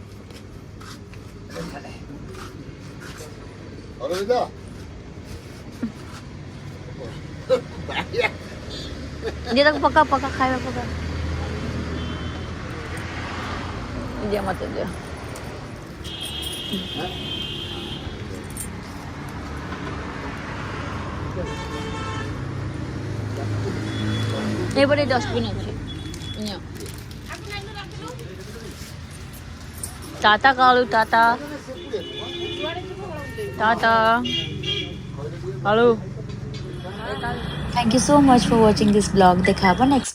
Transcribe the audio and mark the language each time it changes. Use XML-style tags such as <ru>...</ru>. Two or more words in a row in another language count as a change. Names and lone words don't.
<or>ଦିଅ ତାକୁ ପକା ପକା ଖାଇବା ପକା ଦିଅ ମତେ ଦିଅ। ଏପଟେ ଡଷ୍ଟବିନ୍ ଅଛି ନିଅ।</or> <hi>टाटा कालू टाटा टाटा कालू।</hi> <en>Thank you so much for watching this vlog.</en> <hi>देखा नेक्स्ट</hi>